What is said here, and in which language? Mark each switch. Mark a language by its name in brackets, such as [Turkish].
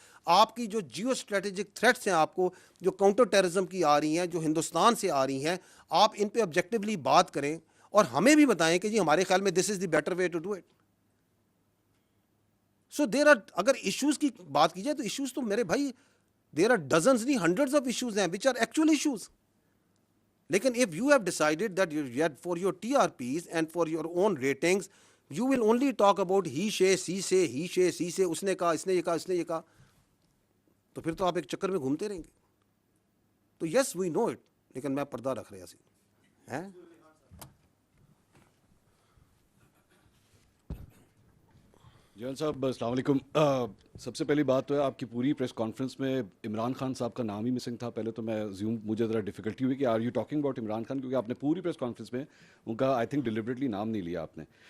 [Urdu] آپ کی جو جیو اسٹریٹجک تھریٹس ہیں آپ کو, جو کاؤنٹر ٹیررزم کی آ رہی ہیں, جو ہندوستان سے آ رہی ہیں, آپ ان پہ آبجیکٹیولی بات کریں اور ہمیں بھی بتائیں کہ جی ہمارے خیال میں [English] This is the better way to do it. [Urdu] So there are, اگر ایشوز کی بات کی جائے تو ایشوز تو میرے بھائی [English] there are dozens [Urdu] نہیں [English] hundreds of issues [Urdu] ہیں [English] which are actual issues. لیکن if you have decided that for your TRPs and for your own ratings you will only talk about he say [Urdu] اس نے کہا, اس نے یہ کہا, تو پھر تو آپ ایک چکر میں گھومتے رہیں گے. تو [English] yes we know it, [Urdu] لیکن میں پردہ رکھ رہا سی ہیں. جیل صاحب السلام علیکم. سب سے پہلی بات تو ہے آپ کی پوری پریس کانفرنس میں عمران خان صاحب کا نام ہی مسنگ تھا. پہلے تو میں مجھے ذرا ڈیفیکلٹی ہوئی کہ [English] are you talking about [Urdu] Imran Khan, کیونکہ آپ نے پوری پریس کانفرنس میں ان کا [English] I think deliberately [Urdu] نام نہیں لیا آپ نے.